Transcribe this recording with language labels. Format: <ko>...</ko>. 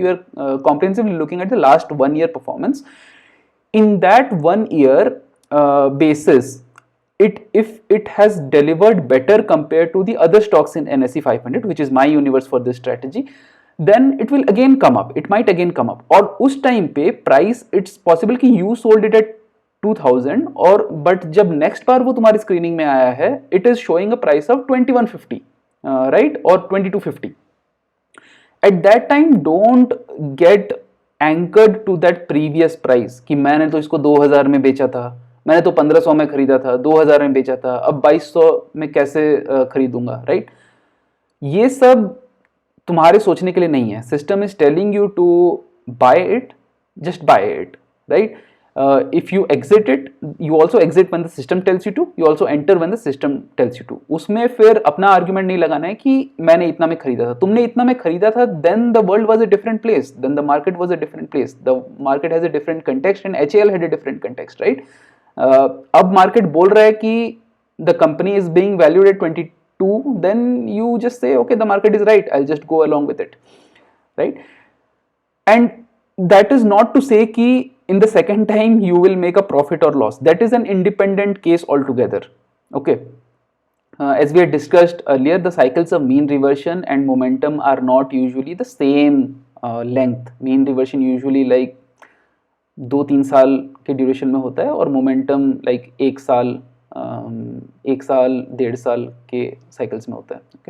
<en>You are comprehensively looking at the last 1 year performance. In that 1 year basis, if it has delivered better compared to the other stocks in NSE 500, which is my universe for this strategy, then it will again come up. It might again come up.</en> <hi>और उस time पे price,</hi> <en>it's possible कि you sold it at</en> <hi>2000 और but जब next बार वो तुम्हारी screening में आया है</hi> <en>it is showing a price of 2150</en> <hi>right और 2250.</hi> <en>at that time don't get anchored to that previous price</en> <hi>कि मैंने तो इसको 2000 में बेचा था, मैंने तो 1500 में खरीदा था, 2000 में बेचा था, अब 2200 में कैसे खरीदूंगा, राइट? ये सब तुम्हारे सोचने के लिए नहीं है.</hi> <en>System is telling you to buy it, just buy it, right? If you exit it, you also exit when the system tells you to, you also enter when the system tells you to.</en> <hi>उसमें फिर अपना argument नहीं लगाना है कि मैंने इतना में खरीदा था,</hi> <en>तुमने इतना में खरीदा था, then the world was a different place, then the market was a different place, the market has a different context and HAL had a different context, right?</en> <hi>अब मार्केट बोल रहा है कि</hi> <en>the company is being valued at 22, then you just say okay, the market is right, I'll just go along with it, right? And that is not to say कि in the second time you will make a profit or loss. That is an independent case altogether. Okay. As we had discussed earlier, the cycles of mean reversion and momentum are not usually the same length. Mean reversion usually like</en> <hi>2-3 साल के duration में होता है और momentum like 1 साल 1.5 साल के cycles में होता है.</hi>